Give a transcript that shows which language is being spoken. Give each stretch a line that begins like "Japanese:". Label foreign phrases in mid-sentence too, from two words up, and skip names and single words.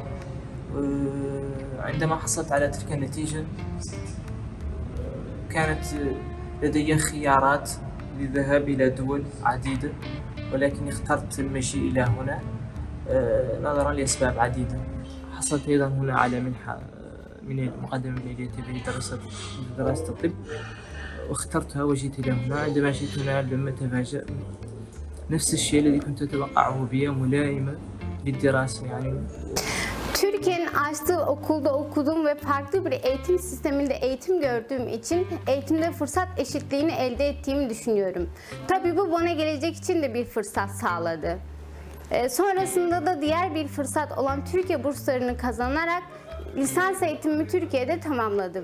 Arabic: عندما حصلت على تلك النتيجة كانت لدي خيارات للذهاب إلى دول عديدة، ولكن اخترت المجيء إلى هنا نظرا لأسباب عديدة. حصلت أيضا هنا على منحة من المقدمة من اليتيم لدراسة الطب واخترتها وجيت إلى هنا. عندما جئت هنا لم أتفاجأ، نفس الشيء الذي كنت أتوقعه بها ملائمة للدراسة. يعني
Turkish: Türkiye'nin açtığı okulda okudum ve farklı bir eğitim sisteminde eğitim gördüğüm için eğitimde fırsat eşitliğini elde ettiğimi düşünüyorum. Tabii bu bana gelecek için de bir fırsat sağladı. Sonrasında da diğer bir fırsat olan Türkiye burslarını kazanarak lisans eğitimimi Türkiye'de tamamladım.